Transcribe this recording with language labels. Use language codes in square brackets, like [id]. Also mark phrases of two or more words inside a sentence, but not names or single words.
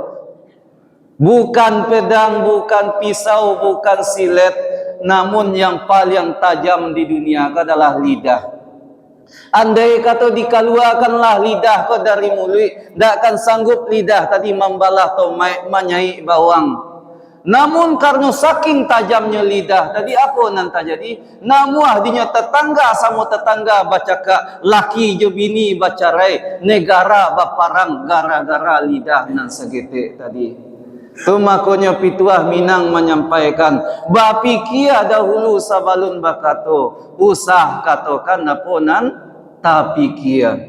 [id] Bukan pedang, bukan pisau, bukan silet, namun yang paling tajam di dunia adalah lidah. Andai kata dikeluarkanlah lidah kau dari mulut, tak akan sanggup lidah tadi membalah atau menyai bawang. Namun karena saking tajamnya lidah tadi, apa nanti jadi? [min] Namuah dinya tetangga sama tetangga bacaka, laki je bini bacarai, negara baparang gara-gara lidah nan segete tadi. Tu makanya pituah Minang menyampaikan, bapikia dahulu sabalun bakato, usah katakan apa nan tapi kia.